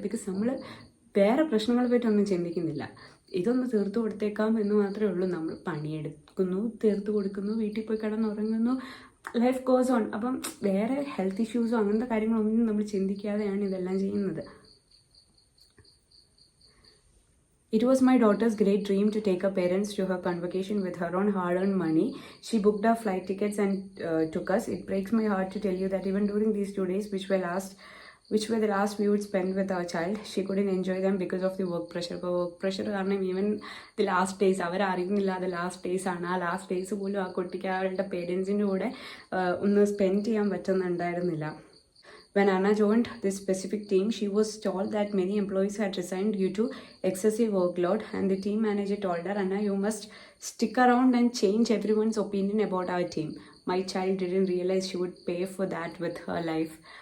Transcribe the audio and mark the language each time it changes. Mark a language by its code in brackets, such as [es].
[ml] Because നമ്മൾ വേറെ പ്രശ്നങ്ങളെ പറ്റൊന്നും ചിന്തിക്കുന്നില്ല. ഇതൊന്ന് തീർത്തു കൊടുത്തേക്കാം എന്ന് മാത്രമേ ഉള്ളൂ. നമ്മൾ പണിയെടുക്കുന്നു, തീർത്തു കൊടുക്കുന്നു, വീട്ടിൽ പോയി കിടന്നുറങ്ങുന്നു, [en] Life goes on. [ml] അപ്പം വേറെ ഹെൽത്ത് ഇഷ്യൂസോ അങ്ങനത്തെ കാര്യങ്ങളൊന്നും നമ്മൾ ചിന്തിക്കാതെയാണ് ഇതെല്ലാം ചെയ്യുന്നത്. [en] It was my daughter's great dream to take her parents to her convocation with her own hard-earned money. She booked our flight tickets and took us. It breaks my heart to tell you that even during these 2 days, which were the last we would spend with our child, she couldn't enjoy them because of the work pressure. [ml] അപ്പോൾ work pressure കാരണം [en] even the last days [ml] അവരറിയുന്നില്ല അത് last days ആണ്. ആ last days പോലും ആ കുട്ടിക്ക് അവരുടെ പേരൻസിൻ്റെ കൂടെ ഒന്ന് സ്പെൻഡ് ചെയ്യാൻ പറ്റുന്നുണ്ടായിരുന്നില്ല. [en] When Anna joined this specific team, she was told that many employees had resigned due to excessive workload, and the team manager told her, Anna, you must stick around and change everyone's opinion about our team. My child didn't realize she would pay for that with her life.